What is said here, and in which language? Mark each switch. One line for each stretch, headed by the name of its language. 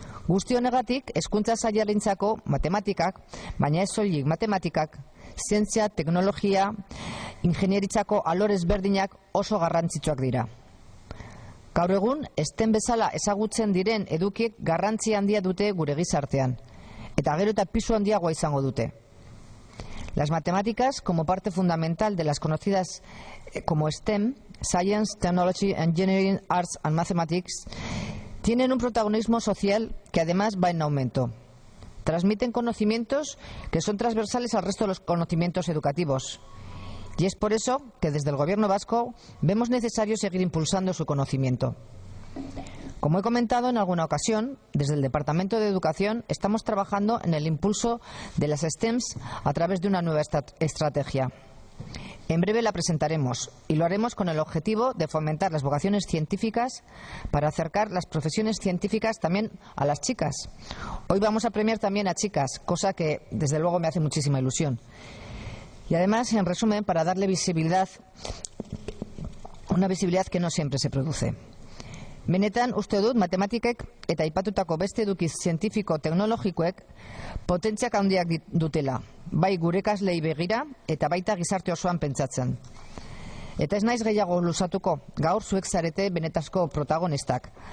Basque: Guzti honegatik, hezkuntza sailarentzako matematikak, baina ez soilik matematikak, zientzia, teknologia, ingenieritzako alor ezberdinak oso garrantzitsuak dira. Gaur egun, STEM bezala ezagutzen diren edukiek garrantzi handia dute gure gizartean, eta gero eta pisu handiagoa izango dute.
Spanish: Las matemáticas, como parte fundamental de las conocidas como STEM, Science, Technology, Engineering, Arts and Mathematics, tienen un protagonismo social que además va en aumento. Transmiten conocimientos que son transversales al resto de los conocimientos educativos. Y es por eso que desde el Gobierno vasco vemos necesario seguir impulsando su conocimiento. Como he comentado en alguna ocasión, desde el Departamento de Educación estamos trabajando en el impulso de las STEMs a través de una nueva estrategia. En breve la presentaremos y lo haremos con el objetivo de fomentar las vocaciones científicas para acercar las profesiones científicas también a las chicas. Hoy vamos a premiar también a chicas, cosa que desde luego me hace muchísima ilusión. Y además, en resumen, para darle visibilidad, una visibilidad que no siempre se produce.
Basque: Benetan, uste dut, matematikek eta aipatutako beste edukiz zientifiko-teknologikoek potentziak handiak dutela, bai gure ikaslei begira eta baita gizarte osoan pentsatzen. Eta ez naiz gehiago luzatuko, gaur zuek zarete benetazko protagonistak.